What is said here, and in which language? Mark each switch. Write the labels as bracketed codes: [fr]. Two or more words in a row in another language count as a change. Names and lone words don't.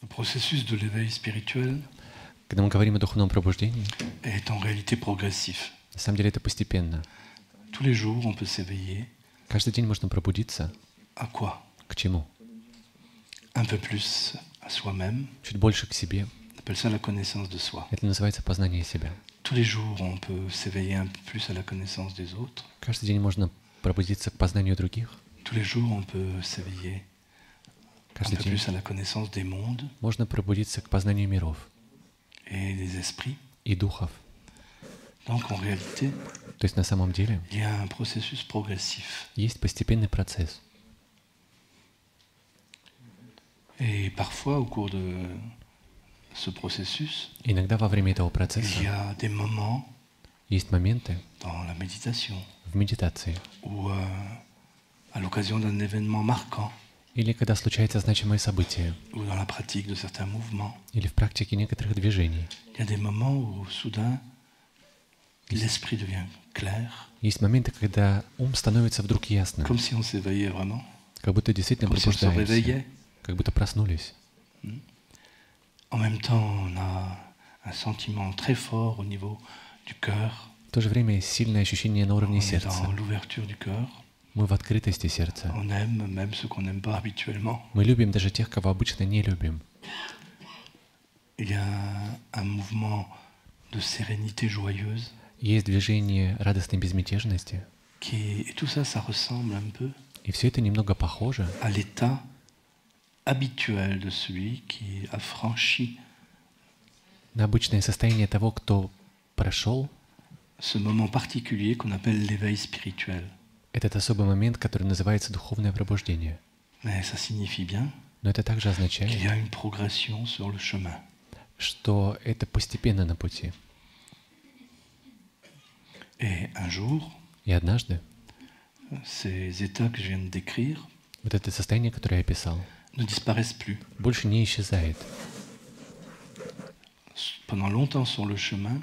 [fr] processus de l'éveil spirituel [ru] Когда мы говорим о духовном пробуждении, [fr] est en réalité progressif. [ru] на самом деле это постепенно. [fr] Tous les jours, on peut s'éveiller. [ru] Каждый день можно пробудиться. [fr] À quoi? [ru] К чему? [fr] Un peu plus à soi-même. [ru] Чуть больше к себе. [fr] On appelle ça la connaissance de soi. [ru] Это называется познание себя. [fr] Tous les jours, on peut s'éveiller un peu plus à la connaissance des autres. [ru] Каждый день можно пробудиться к познанию других. [fr] Tous les jours, on peut s'éveiller un [ru] Каждый [fr] peu [ru] день [fr] plus à la connaissance des mondes [ru] можно пробудиться к познанию миров [fr] et des esprits. [ru] и духов. [fr] Donc, en réalité, [ru] То есть на самом деле [fr] il y a un processus progressif. [ru] есть постепенный процесс. [fr] Et parfois, au cours de ce processus, [ru] Иногда во время этого [fr] il y [ru] процесса [fr] a des moments [ru] есть моменты [fr] dans la méditation [ru] в медитации [fr] ou à l'occasion d'un événement marquant [ru] или когда случается значимое событие, [fr] ou dans la pratique de certains mouvements. [ru] или в практике некоторых движений. [fr] Il y a des moments où soudain l'esprit devient clair, [ru] Есть моменты, когда ум становится вдруг ясным, [fr] comme si on s'éveillait vraiment, [ru] как будто действительно [fr] comme si on se [ru] пробуждаемся, [fr] réveillait. [ru] как будто проснулись. [fr] En même temps, on a un sentiment très fort au niveau du cœur. [ru] В то же время есть сильное ощущение на [fr] On [ru] уровне [fr] est [ru] сердца. [fr] dans l'ouverture du cœur. [ru] Мы в открытости сердца. [fr] On aime même ceux qu'on n'aime pas habituellement. [ru] Мы любим даже тех, кого обычно не любим. [fr] Il y a un mouvement de sérénité joyeuse. [ru] Есть движение радостной безмятежности. [fr] Et tout ça, ça ressemble un peu [ru] И все это немного похоже [fr] à l'état habituel de celui qui a franchi [ru] на обычное состояние того, кто прошел [fr] ce moment particulier qu'on appelle l'éveil spirituel. [ru] этот особый момент, который называется духовное пробуждение. [fr] Mais ça signifie bien [ru] Но это также [fr] qu'il y [ru] означает, [fr] a une progression sur le chemin. [ru] что это постепенно на пути. [fr] Et un jour, [ru] И однажды [fr] ces états que je viens de décrire [ru] вот это состояние, которое я описал, [fr] ne disparaissent plus. [ru] больше не исчезает. [fr] Pendant longtemps sur le chemin,